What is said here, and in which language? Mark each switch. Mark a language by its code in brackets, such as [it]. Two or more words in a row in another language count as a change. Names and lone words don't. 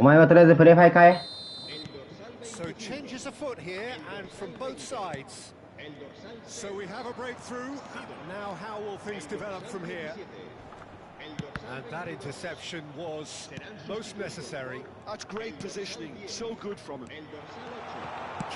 [ja] お前はとりあえずプレイファイ変え。 [es] el dorsal [en] So 21. changes afoot here, and from both sides. [es] El dorsal [en] So we have a breakthrough. Now how will things develop from here? [es] 27. El dorsal [en] And that interception was most necessary. That's great positioning, so good from him. [es] El dorsal 8.